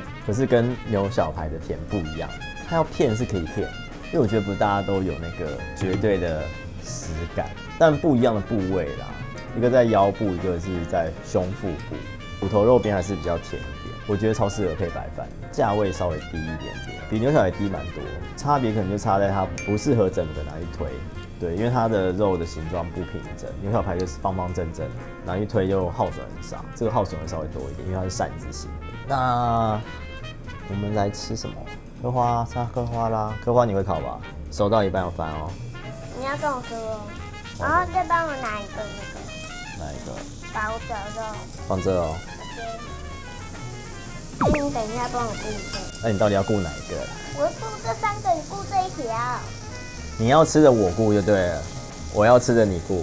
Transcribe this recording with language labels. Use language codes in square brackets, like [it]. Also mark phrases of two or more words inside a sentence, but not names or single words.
[zh] 可是跟牛小排的甜不一樣，它要片是可以片，因為我觉得不是大家都有那個絕對的實感，但不一樣的部位啦，一個在腰部，一個是在胸腹部，骨頭肉邊還是比較甜一點，我覺得超適合配白飯，價位稍微低一點點，比牛小排低蠻多，差別可能就差在它不適合整個拿去推， 對，因為它的肉的形狀不平整，牛小排就是方方正正，然後一推就耗损很少，這個耗損會稍微多一點，因為它是扇子型的。那我們來吃什麼？刻花，吃刻花啦。刻花你會烤吧？熟到一半要翻哦。你要跟我说哦，然後再幫我拿一個那個。哪一個？包的肉。放這哦。那你等一下幫我顧一個。那你到底要顧哪一個？我顧這3個，你顧這一條。你要吃的我顧就對了，我要吃的你顧。